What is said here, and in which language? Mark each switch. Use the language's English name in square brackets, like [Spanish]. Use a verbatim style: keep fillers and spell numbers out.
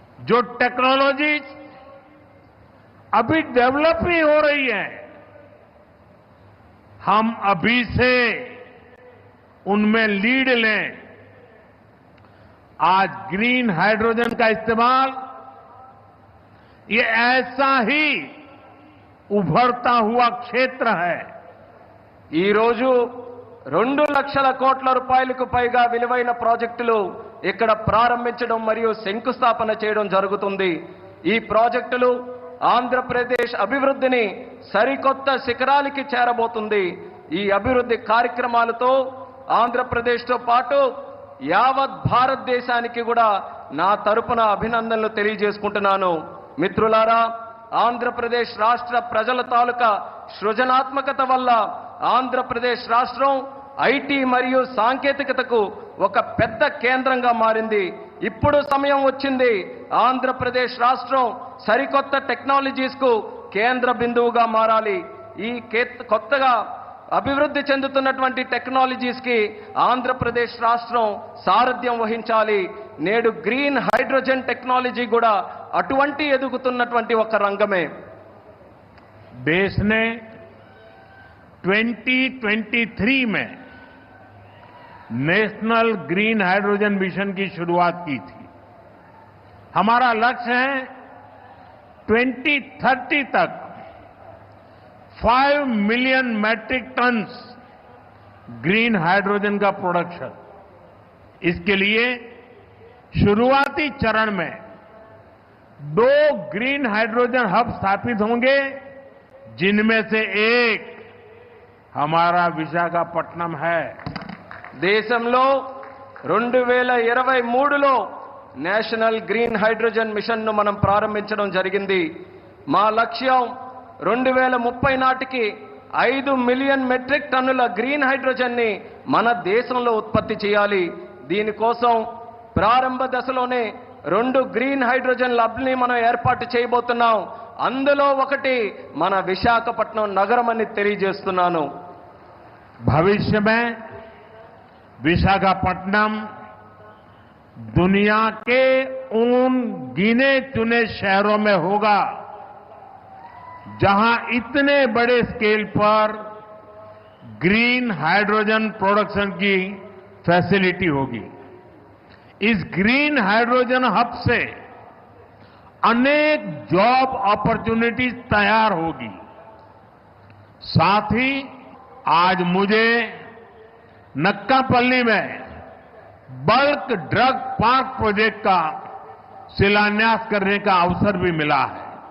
[Hindi] जो टेक्नोलॉजीज अभी डेवलप ही हो रही हैं, हम अभी से उनमें लीड लें। आज ग्रीन हाइड्रोजन का इस्तेमाल ये ऐसा ही उभरता हुआ क्षेत्र है। [Telugu] ఈ రోజు రెండు లక్షల కోట్ల రూపాయలకు పైగా విలువైన ప్రాజెక్టులు ఇక్కడ ప్రారంభించడం మరియు శంకుస్థాపన చేయడం జరుగుతుంది. ఈ ప్రాజెక్టులు ఆంధ్రప్రదేశ్ అభివృద్ధిని సరికొత్త శిఖరాలకి చేరబోతుంది. ఈ అభివృద్ధి కార్యక్రమాలతో ఆంధ్రప్రదేశ్తో పాటు యావత్ భారతదేశానికి కూడా నా తరపున అభినందనలు తెలియజేసుకుంటున్నాను. మిత్రులారా, ఆంధ్రప్రదేశ్ రాష్ట్ర ప్రజల తాలూకా సృజనాత్మకత వల్ల ఆంధ్రప్రదేశ్ రాష్ట్రం ఐటీ మరియు సాంకేతికతకు ఒక పెద్ద కేంద్రంగా మారింది. ఇప్పుడు సమయం వచ్చింది ఆంధ్రప్రదేశ్ రాష్ట్రం సరికొత్త టెక్నాలజీస్కు కేంద్ర బిందువుగా మారాలి. ఈ కొత్తగా అభివృద్ధి చెందుతున్నటువంటి టెక్నాలజీస్కి ఆంధ్రప్రదేశ్ రాష్ట్రం సారథ్యం వహించాలి. నేడు గ్రీన్ హైడ్రోజన్ టెక్నాలజీ కూడా అటువంటి ఎదుగుతున్నటువంటి ఒక రంగమే. [Hindi] దేశనే ट्वेंटी ट्वेंटी थ्री में नेशनल ग्रीन हाइड्रोजन मिशन की शुरुआत की थी। हमारा लक्ष्य है ट्वेंटी थर्टी तक पाँच million metric tons green hydrogen का प्रोडक्शन। इसके लिए शुरुआती चरण में दो ग्रीन हाइड्रोजन हब स्थापित होंगे, जिनमें से एक हमारा విశాఖపట్నం है। [Telugu] దేశంలో రెండు వేల ఇరవై మూడులో నేషనల్ గ్రీన్ హైడ్రోజన్ మిషన్ను మనం ప్రారంభించడం జరిగింది. మా లక్ష్యం రెండు వేల ముప్పై నాటికి ఐదు మిలియన్ మెట్రిక్ టన్నుల గ్రీన్ హైడ్రోజన్ని మన దేశంలో ఉత్పత్తి చేయాలి. దీనికోసం ప్రారంభ దశలోనే రెండు గ్రీన్ హైడ్రోజన్ ల్యాబ్ని మనం ఏర్పాటు చేయబోతున్నాం. అందులో ఒకటి మన విశాఖపట్నం నగరం అని తెలియజేస్తున్నాను. [Hindi] భవిష్యమే విశాఖపట్నం దునియా కే ఉన్ గినే చునే షహరో మే హోగా జహా ఇతనే బడే scale per green hydrogen production की फैसिलिटी होगी। इस ग्रीन हाइड्रोजन हब से अनेक जॉब अपॉर्चुनिटीज तैयार होगी। साथ ही आज मुझे नक्कापल्ली में बल्क ड्रग पार्क प्रोजेक्ट का शिलान्यास करने का अवसर भी मिला है।